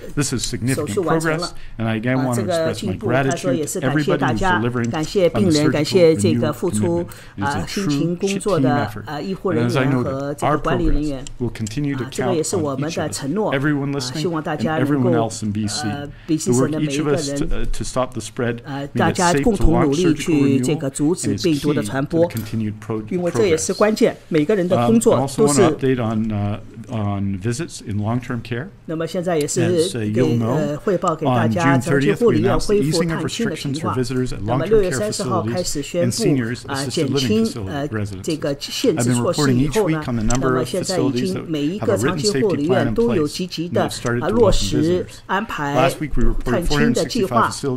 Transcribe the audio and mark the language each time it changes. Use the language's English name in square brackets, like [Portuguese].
[English] This is significant progress, and I again want to express my gratitude to everybody who's delivering on the surgical commitment. It is a true team effort. And as I noted, our progress will continue to count on each of us, everyone listening and everyone else in BC. The work each of us to stop the spread, made it safe to launch surgical renewal, and is key to the continued progress. [Chinese] 因为这也是关键，每个人的工作都是。 [English] I also want to update on visits in long-term care. [Chinese] 那么现在也是汇报给大家，长期护理院恢复探亲的情况。那么6月30号开始宣布减轻这个限制措施以后呢，那么现在已经每一个长期护理院都有积极的落实安排探亲的计划。